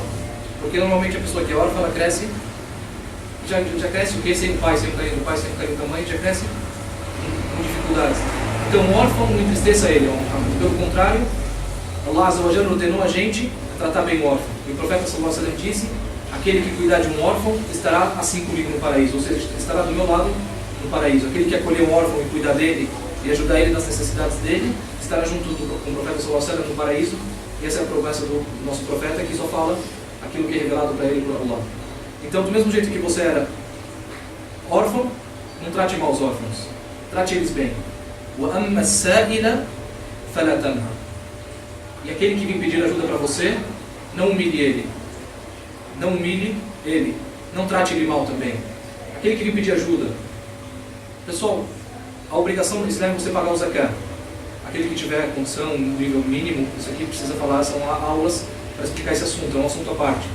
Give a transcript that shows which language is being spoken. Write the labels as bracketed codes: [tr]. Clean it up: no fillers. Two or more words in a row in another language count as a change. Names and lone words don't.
[pt] Porque normalmente a pessoa que é órfã, ela cresce, já cresce o quê? Sem pai, sem carinho do pai, sem carinho da mãe, já cresce com dificuldades. Então o órfão, não entristeça ele, ó Muhammad. Pelo contrário, [ar] الله عز وجل [pt] ordenou a gente a tratar bem o órfão. E o profeta [ar] صلى الله عليه وسلم [pt] disse: aquele que cuidar de um órfão estará assim comigo no paraíso, ou seja, estará do meu lado no paraíso. Aquele que acolher um órfão e cuidar dele e ajudar ele nas necessidades dele, estará junto com o profeta [ar] صلى الله عليه وسلم [pt] no paraíso. E essa é a promessa do nosso profeta, que só fala aquilo que é revelado para ele por Allah. Então, do mesmo jeito que você era órfão, não trate mal os órfãos, trate eles bem. [ar] وَأَمَّا السَّائِلَ فَلَا تَنْهَرْ, [pt] e aquele que vem pedir ajuda para você, não humilhe ele. Não humilhe ele. Não trate ele mal também. Aquele que vem pedir ajuda. Pessoal, a obrigação do Islã é você pagar o zakat. Aquele que tiver condição, no nível mínimo, isso aqui precisa falar, são aulas para explicar esse assunto, é um assunto à parte.